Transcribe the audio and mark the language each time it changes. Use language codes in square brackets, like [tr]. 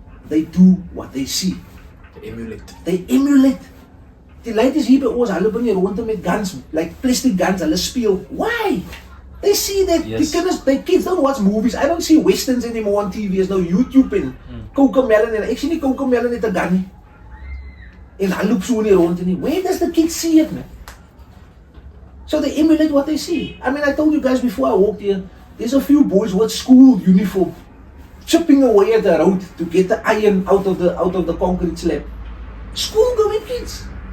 [en] They do what they see. They emulate. [af] Die ladies hier by ons, hulle bring hier rondom met guns, [en] like plastic guns, [af] hulle speel. [en] Why? They see that the kids don't watch movies. I don't see westerns anymore on TV. There's no YouTube and Cocomelon. [af] Ek sien nie Cocomelon met 'n gun nie. En hulle loop so nie rond nie. [en] Where does the kids see it, man? So they emulate what they see. I mean, I told you guys before I walked here, there's a few boys with school uniform chipping away at the road to get the iron out of the concrete slab. School going kids.